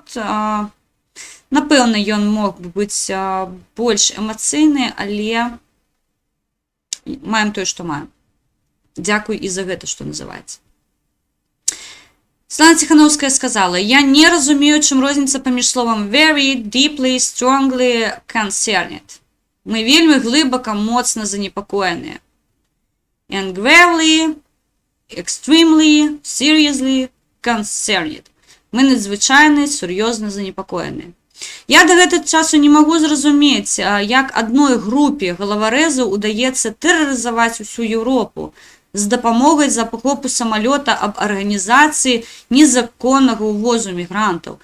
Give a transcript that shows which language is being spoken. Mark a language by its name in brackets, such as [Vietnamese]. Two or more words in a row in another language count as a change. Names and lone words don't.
[Belarusian] Напэўна, ён мог бы быць больш эмацыйны, але маем тое, што маем. Дзякуй і за гэта, што называецца. Святлана Ціхановская сказала: «Я не разумею, чым розніца паміж словам [English] very, deeply, strongly concerned. [Belarusian] Мы вельмі глыбака, моцна занепакоеныя. [English] and gravely, extremely, seriously concerned. [Belarusian] Мы надзвычайна сур'ёзна занепакоеныя. Я да гэтага часу не магу зразумець, як адной групе галаварэзаў удаецца тэрарызаваць усю Еўропу з дапамогай захопу самалёта аб арганізацыі незаконнага ўвозу мігрантаў.